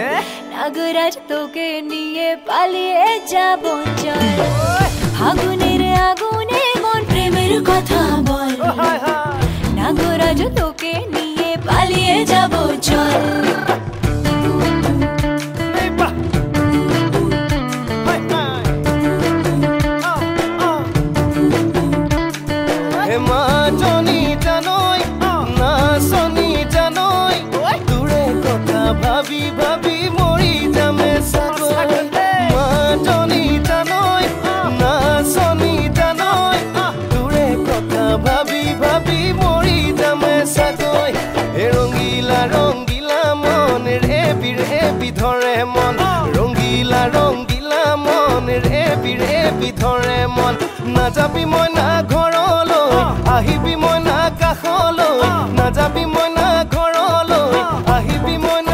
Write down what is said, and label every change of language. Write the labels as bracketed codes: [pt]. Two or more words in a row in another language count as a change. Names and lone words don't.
[bn] নাগরাজ তোকে নিয়ে পালিয়ে যাব চল আগুনের আগুনে মন প্রেমের কথা বল হাই হাই নাগরাজ তোকে নিয়ে পালিয়ে যাব চল [as] এই বাহ হাই হাই হে মাজনী জানৈ নাচনী জানৈ তোৰে কথা ভাবি ভাবি মৰি যামে চাগৈ মাজনী জানৈ নাচনী জানৈ তোৰে কথা ভাবি ভাবি মৰি যামে চাগৈ হে ৰঙিলা ৰঙিলা মন ৰেবি ৰেবি ধৰে মন ৰঙিলা ৰঙিলা মন ৰেবি ৰেবি ধৰে মন নাযাবি মই না ঘৰলৈ আহিবি মই না কাষলৈ নাযাবি মই না ঘৰলৈ আহিবি